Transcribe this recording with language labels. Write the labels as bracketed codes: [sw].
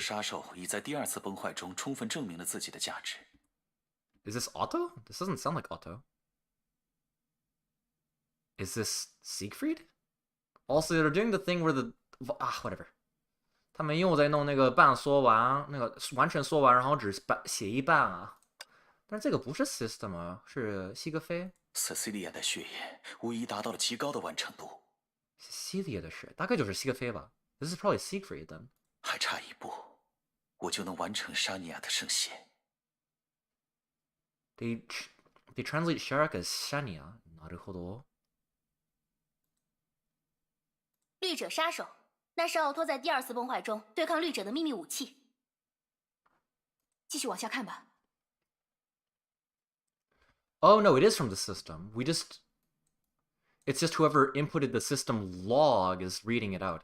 [zh] 杀手已在第2次崩坏中充分证明了自己的价值。 [en] Is this Otto? This doesn't sound like Otto. Is this Siegfried? Also, they're doing the thing where whatever. [zh] 他们又在弄那个半缩完，那个完全缩完，然后只写一半啊。但是这个不是 system 啊，是西格菲。 Cecilia 的血液无疑达到了极高的完成度。 Cecilia 的血大概就是西格菲吧。 [en] This is probably Siegfried then. [zh] 还差一步，我就能完成沙尼亚的圣血。 [en] They translate Sharak as Shania. [ja] なるほど。 [zh] 绿者杀手，那是奥托在第2次崩坏中对抗绿者的秘密武器。继续往下看吧。 [en] Oh no, it is from the system. It's just whoever inputted the system log is reading it out.